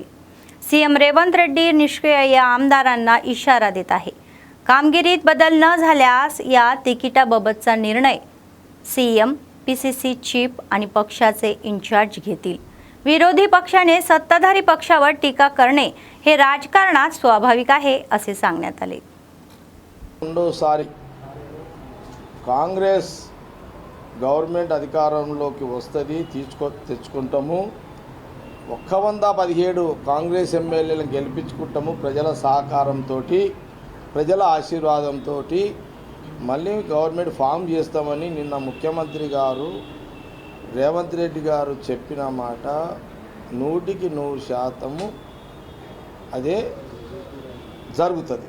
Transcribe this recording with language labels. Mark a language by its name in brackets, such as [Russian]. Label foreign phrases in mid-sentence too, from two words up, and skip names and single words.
[Marathi] CM रेवंत रेड्डी निष्क्रिय या आमदारांना इशारा देत आहे। कामगिरीत बदल न झाल्यास या तिकिटाबाबतचा निर्णय CM, PCC चीफ आणि पक्षाचे इन्चार्ज घेतील। विरोधी पक्षाने सत्ताधारी पक्षावर टीका करणे हे राजकारणात स्वाभाविक आहे असे सांगण्यात आले। [Telugu] రెండోసారి కాంగ్రెస్ గవర్నమెంట్ అధికారంలోకి వస్తది, తెచ్చుకుంటాము। 117 కాంగ్రెస్ ఎమ్మెల్యేలను గెలిపించుకుంటాము। ప్రజల సహకారంతో, ప్రజల ఆశీర్వాదంతో మళ్ళీ [English] government form [Telugu] చేస్తామని నిన్న ముఖ్యమంత్రి గారు రేవంత్ రెడ్డి గారు చెప్పిన మాట 100% అదే జరుగుతుంది।